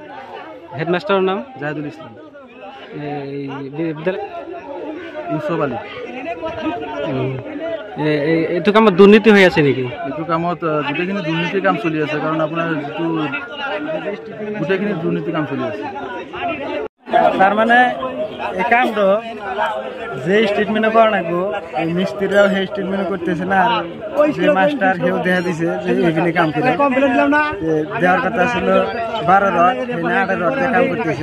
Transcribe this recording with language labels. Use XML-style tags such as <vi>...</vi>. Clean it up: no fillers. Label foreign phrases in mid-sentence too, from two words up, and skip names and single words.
<as>হেডমাষ্টাৰৰ নাম? জাহিদুল ইছলাম। বিদ্যালয় ইউসুফ আলী। এইটো কামত দুৰ্নীতি হৈ আছে নেকি? এইটো কামত গোটেইখিনি দুৰ্নীতিৰ কাম চলি আছে, কাৰণ আপোনাৰ যিটো গোটেইখিনি দুৰ্নীতিৰ কাম চলি আছে।</as> <bn>তার মানে এই কামটা যে স্টেটমেন্টে করা লাগবো এই মিস্ত্রিরাও সেই স্টেটমেন্ট করতেছে না, আর যে মাস্টার সেও দেখা দিছে যে এইখানে কাম করে দেওয়ার কথা ছিল 12 রড, সেই 8 রড দিয়ে কাম করতেছে।</bn>